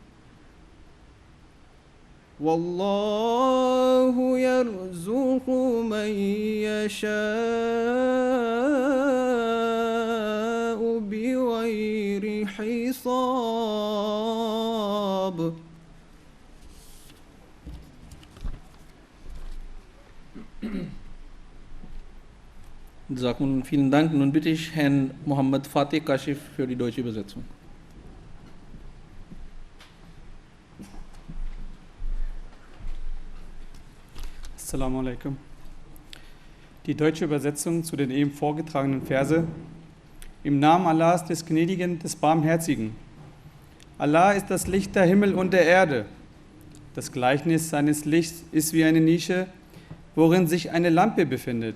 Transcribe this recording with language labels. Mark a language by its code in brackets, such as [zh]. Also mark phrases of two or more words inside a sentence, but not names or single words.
[ar] والله يرزق من يشاء بغير حساب. [de] Vielen Dank. Nun bitte ich Herrn Mohammed Fateh Kashif für die deutsche Übersetzung. [ar] السلام عليكم. [de] Die deutsche Übersetzung zu den eben vorgetragenen Verse. Im Namen Allahs, des Gnädigen, des Barmherzigen. Allah ist das Licht der Himmel und der Erde. Das Gleichnis seines Lichts ist wie eine Nische, worin sich eine Lampe befindet.